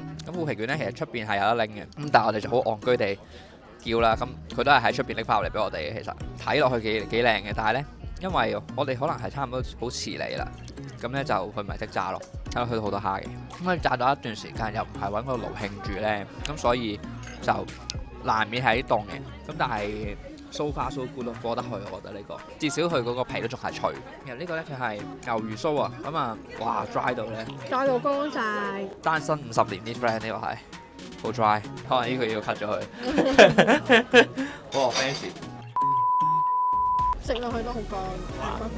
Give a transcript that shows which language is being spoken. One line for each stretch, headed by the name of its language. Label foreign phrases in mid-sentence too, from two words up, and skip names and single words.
Cantonese: 咁腐皮卷咧其實出邊係有得拎嘅，咁但係我哋就好戇居地叫啦。咁佢都係喺出邊拎翻嚟俾我哋嘅。其實睇落去幾靚嘅，但係咧因為我哋可能係差唔多好遲嚟啦，咁咧就佢唔係即炸咯，睇落去都好多蝦嘅。咁佢炸咗一段時間又唔係揾個爐興住咧，咁所以就難免係啲凍嘅。咁但係
English: so far so good
Cantonese: 咯，過得去我覺得呢個，至少佢嗰個皮都仲係脆。其實呢個咧佢係牛魚酥啊，咁啊哇 dry 到咧， dry 到乾晒。單身50年啲 friend 呢個係好 dry， 可能呢個要 cut 咗佢。好 fancy，食落去都好乾，骨骨。